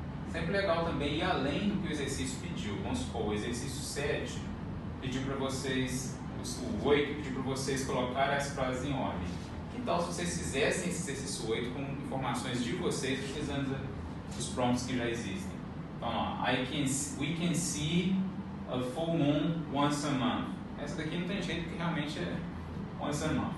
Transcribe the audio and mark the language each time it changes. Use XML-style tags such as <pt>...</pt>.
<pt>Sempre legal também ir além do que o exercício pediu. Vamos supor, o exercício 7 pediu para vocês, o 8 pediu para vocês colocarem as frases em ordem. Que tal se vocês fizessem esse exercício 8 com informações de vocês utilizando os prompts que já existem? Então, ó,</pt> <en>we can see a full moon once a month.</en> <pt>Essa daqui não tem jeito porque realmente é</pt> <en>once a month.</en>